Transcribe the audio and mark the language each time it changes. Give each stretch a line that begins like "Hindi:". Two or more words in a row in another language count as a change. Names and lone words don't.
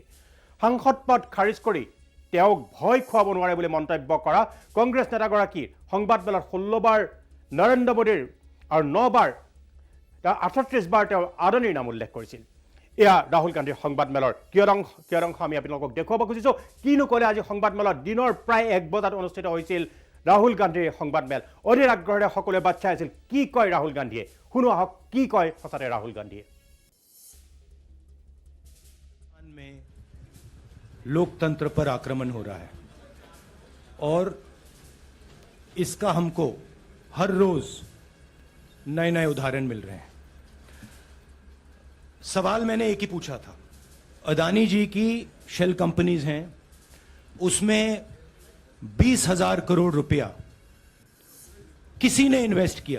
Assamese: সাংসদ পদ খাৰিজ কৰি তেওঁক ভয় খুৱাব নোৱাৰে বুলি মন্তব্য কৰা কংগ্ৰেছ নেতাগৰাকীৰ সংবাদমেলত 16 বাৰ নৰেন্দ্ৰ মোদীৰ আৰু 9 বাৰ 38 বাৰ তেওঁ আদানীৰ নাম উল্লেখ কৰিছিল। এয়া ৰাহুল গান্ধীৰ সংবাদমেলৰ কিয়দংশ আমি আপোনালোকক দেখুৱাব খুজিছোঁ। কিনো ক'লে আজি সংবাদমেলত দিনৰ প্ৰায় 1 বজাত অনুষ্ঠিত হৈছিল ৰাহুল গান্ধীৰ সংবাদমেল। অধীৰ আগ্ৰহেৰে সকলোৱে বাট চাই আছিল কি কয় ৰাহুল গান্ধীয়ে। শুনো আহক কি কয় সঁচাতে ৰাহুল গান্ধীয়ে।
Hindi: लोकतंत्र पर आक्रमण हो रहा है और इसका हमको हर रोज नए नए उदाहरण मिल रहे हैं। सवाल मैंने एक ही पूछा था, अदानी जी की
English: shell companies
Hindi: हैं, उसमें 20,000 करोड़ रुपया किसी ने इन्वेस्ट किया।